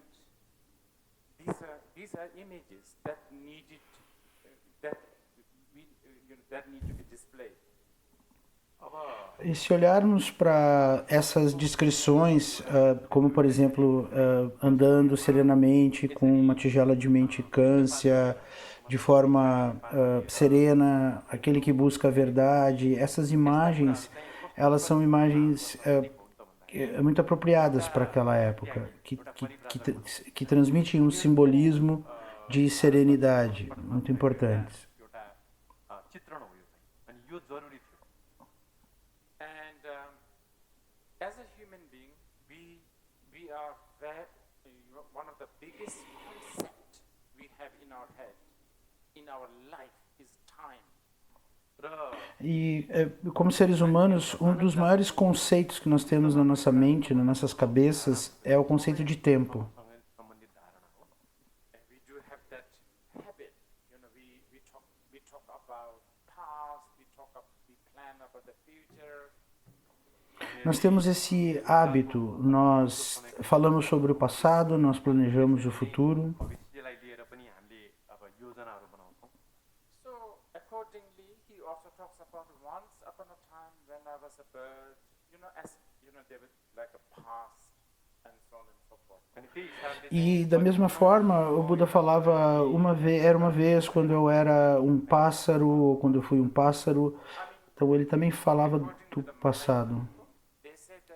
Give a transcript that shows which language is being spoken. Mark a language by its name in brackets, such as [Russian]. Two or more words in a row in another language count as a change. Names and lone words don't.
[English] These are images that needed that need to be displayed. [Portuguese] E se olharmos para essas descrições, como por exemplo, andando serenamente com uma tigela de mendicância, de forma serena, aquele que busca a verdade, essas imagens, elas são imagens muito apropriadas para aquela época, que transmitem um simbolismo de serenidade, muito importantes. [Nepali] एउटा चित्रण हो यो चाहिँ, अनि यो जरुरी थियो। [English] And as a human being, we are one of the biggest concept we have in our head, in our life, is time. [Portuguese] E como seres humanos, um dos maiores conceitos que nós temos na nossa mente, nas nossas cabeças, é o conceito de tempo. [Nepali] सँग सम्बन्धित धारणा हो। [English] And we do have that habit. We talk about past, we plan about the future. [Portuguese] Nós temos esse hábito, nós falamos sobre o passado, nós planejamos o futuro. [Nepali] भविष्यलाई लिएर पनि हामीले अब योजनाहरू बनाउँछौँ। [English] So accordingly, he also talks about once upon a time when I was a bird. There was like a past and so on and so forth. [Nepali] अनि त्यही हिसाबले [Portuguese] E da mesma forma, o Buda falava era uma vez quando eu era um pássaro, ou quando eu fui um pássaro. Então ele também falava do passado. [English] They